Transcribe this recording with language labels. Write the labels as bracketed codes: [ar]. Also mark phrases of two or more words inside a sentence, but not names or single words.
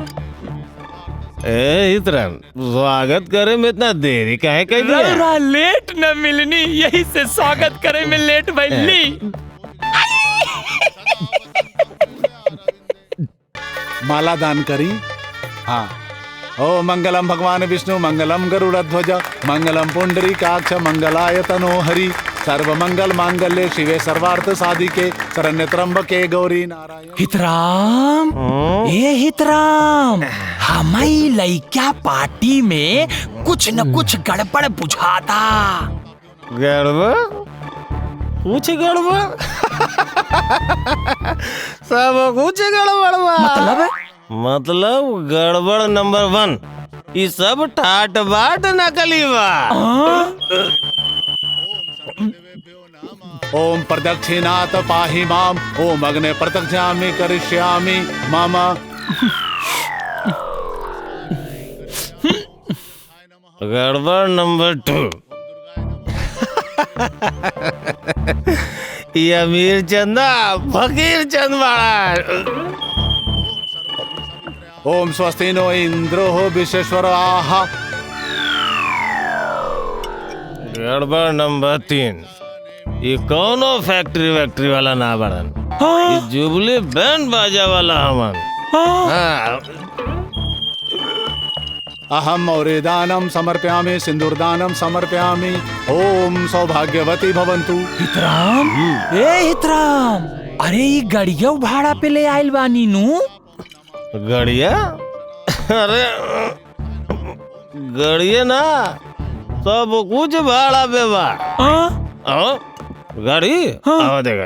[bho] ए इतना स्वागत करे में इतना देरी काहे कर दिया? रउरा लेट न मिलनी यही से स्वागत करे में लेट भइली। माला दान करी। [sa] हाँ ओ मंगलम भगवान विष्णु मंगलम गरुड़ध्वज मंगलम पुंडरीकाक्ष मंगलाय तनोहरि सर्वमंगल मांगल्ये शिवे सर्वार्थ साधिके शरण्ये त्र्यंबके गौरी नारायण। [bho] हितराम ये हितराम हमारी लइका पार्टी में कुछ न कुछ गड़बड़ बुझाता। गड़बड़? कुछ गड़बड़? सब कुछ गड़बड़ बा। मतलब गड़बड़ नंबर 1 ये सब ठाट बाट नकली बा। [sa] ओम प्रदक्षिणात पाहि माम ओम अग्ने प्रदक्षिणामि करिष्यामि मम। [bho] गड़बड़ नंबर 2। ये अमीर चंदा फकीर चंद बाड़ा। [sa] ओम स्वस्ति नो इंद्रो विश्वेश्वराः। [bho] गड़बड़ नंबर 3। ये कौनो फैक्ट्री वैक्ट्री वाला ना बड़न। ये जुबली बैंड बाजा वाला हमन। हाँ। [sa] अहम मौर्यदानम समर्पयामि सिंदूरदानम समर्पयामि। ओम सौभाग्यवती भवन्तु। [bho] हितराम, ए हितराम, अरे ये गड़िया भाड़ा पे ले आइल बानी नू। गड़िया? अरे गड़िया ना, सब कुछ भाड़ा पे बा। गाड़ी आवा देगा